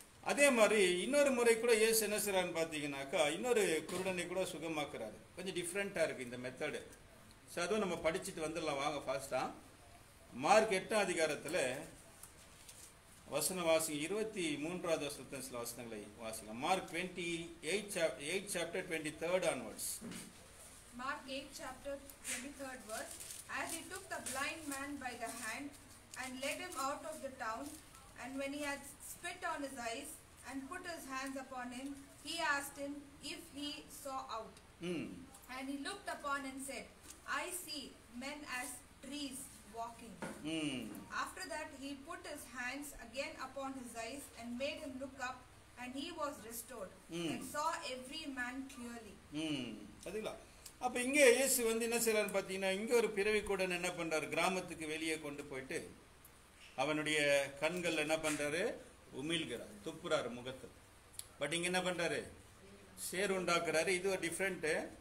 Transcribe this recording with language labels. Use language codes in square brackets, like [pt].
[ta] அதே மாதிரி இன்னொரு முறை கூட இயேசு என்ன செய்கிறான்னு பார்த்தீங்கன்னாக்கா, இன்னொரு குருடனை கூட சுகமாக்குறாரு. கொஞ்சம் டிஃப்ரெண்ட்டாக இருக்குது இந்த மெத்தடு. ஸோ அதுவும் நம்ம படிச்சுட்டு வந்துடலாம் வாங்க ஃபாஸ்ட்டாக. மார்க் 8ஆம் அதிகாரத்தில் வசனம் வாசிங்க. 23வது வசனத்தின் சில வசனங்களை வாசிங்க. [en] Mark 8 chapter 23rd onwards. Mark 8 chapter 23rd verse. As he took the blind man by the hand and led him out of the town, and when he had spit on his eyes and put his hands upon him, he asked him if he saw out. And he looked upon and said, I see men as trees walking. After that he put his hands again upon his eyes and made him look up, and he was restored and saw every man clearly. [ta] அதுங்களா, அப்போ இங்கே இயேசு வந்து என்ன செய்யறாரு பார்த்தீங்கன்னா, இங்கே ஒரு பிறவி குருடன் என்ன பண்ணுறாரு, கிராமத்துக்கு வெளியே கொண்டு போயிட்டு அவனுடைய கண்கள் என்ன பண்ணுறாரு, உமிழ்கிறார், துப்புறாரு முகத்தில். பட் இங்கே என்ன பண்ணுறாரு, சேர் உண்டாக்குறாரு. இது ஒரு டிஃப்ரெண்ட்டு.